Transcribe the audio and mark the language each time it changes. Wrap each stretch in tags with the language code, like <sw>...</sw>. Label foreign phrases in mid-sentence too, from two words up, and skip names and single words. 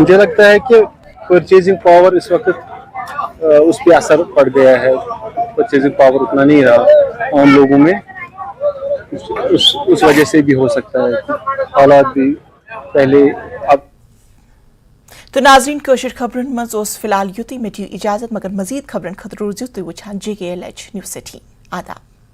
<hi>मुझे लगता है कि</hi> <en>purchasing power</en> <hi>इस वक्त उस पर असर पड़ गया है।</hi> <en>purchasing power</en> <hi>उतना नहीं रहा आम लोगों में, उस वजह से भी हो सकता है। हालात भी पहले अब</hi> <ks>तो नाजरीन कशर खबरन मज फिलहाल युति में इजाजत, मगर मजीद खबरन खतर रोज तुम वुचान JKLH न्यूज़ सिटी। आदाब।</ks>